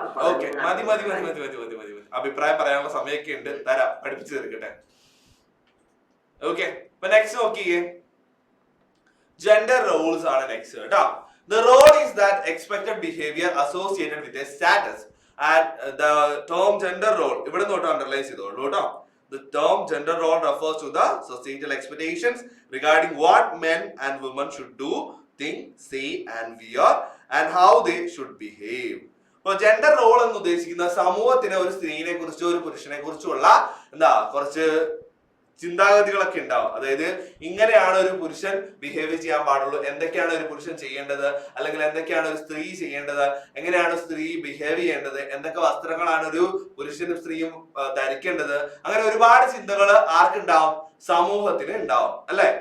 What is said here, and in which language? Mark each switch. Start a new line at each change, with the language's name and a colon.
Malayalam: Okay, മതി മതി മതി മതി മതി മതി മതി മതി. അഭിപ്രായം പറയാനുള്ള സമയമൊക്കെ ഉണ്ട്, തരാം, പഠിപ്പിച്ചു തീർക്കട്ടെ. ഓക്കെ, ഇപ്പൊ നെക്സ്റ്റ് നോക്കിയേ, ജെൻഡർ റോൾസ് ആണ് നെക്സ്റ്റ് കേട്ടോ.
English: The role is that expected behavior associated with a status and the term gender role
Malayalam: ഇവിടെ നോട്ട് അണ്ടർലൈൻ ചെയ്തോളൂ കേട്ടോ.
English: The term gender role refers to the societal expectations regarding what men and women should do, think, say and wear and how they should behave.
Malayalam: അപ്പോൾ gender role എന്ന് ഉദ്ദേശിക്കുന്ന സമൂഹത്തിന് ഒരു സ്ത്രീനെ കുറിച്ചോ ഒരു പുരുഷനെ കുറിച്ചുള്ള എന്താ കുറച്ച് ചിന്താഗതികളൊക്കെ ഉണ്ടാവും. അതായത് ഇങ്ങനെയാണ് ഒരു പുരുഷൻ ബിഹേവ് ചെയ്യാൻ പാടുള്ളൂ, എന്തൊക്കെയാണ് ഒരു പുരുഷൻ ചെയ്യേണ്ടത്, അല്ലെങ്കിൽ എന്തൊക്കെയാണ് ഒരു സ്ത്രീ ചെയ്യേണ്ടത്, എങ്ങനെയാണ് സ്ത്രീ ബിഹേവ് ചെയ്യേണ്ടത്, എന്തൊക്കെ വസ്ത്രങ്ങളാണ് ഒരു പുരുഷനും സ്ത്രീയും ധരിക്കേണ്ടത്, അങ്ങനെ ഒരുപാട് ചിന്തകൾ ആർക്കുണ്ടാവും, സമൂഹത്തിന് ഉണ്ടാവും അല്ലെ?